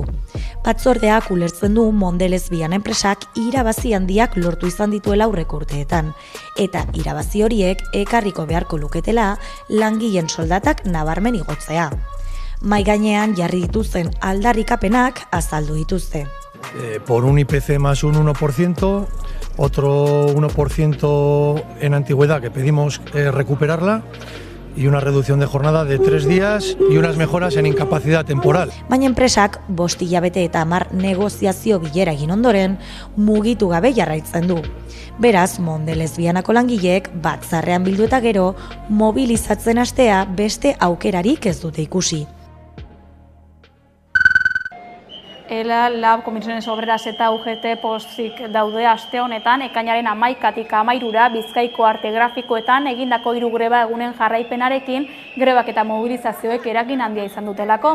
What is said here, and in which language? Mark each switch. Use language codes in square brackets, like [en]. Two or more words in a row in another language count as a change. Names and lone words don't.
[eu] Batzordeak ulertzen du Mondelez Viana enpresak irabazi handiak lortu izan dituela aurreko urteetan, eta irabazi horiek ekarriko beharko luketela langileen soldatak nabarmen igotzea. Mai gainean jarri dituzten aldarrikapenak azaldu dituzte. [es] Por un IPC más un 1%, otro 1% en antigüedad que pedimos recuperarla y una reducción de jornada de 3 días y unas mejoras en incapacidad temporal. [eu] Baina enpresak 5 hilabete eta 10 negoziazio bilera egin ondoren mugitu gabe jarraitzen du. Beraz, Mondelez Vianako langileek batzarrean bildu eta gero mobilizatzen hastea beste aukerarik ez dute ikusi. ELA, LAB, Komisiones Obreras eta UGT pozik daude aste honetan, ekainaren 11-tik 13 Bizkaiko arte grafikoetan egindako 3 greba egunen jarraipenarekin grebak eta mobilizazioek eragin handia izan dutelako.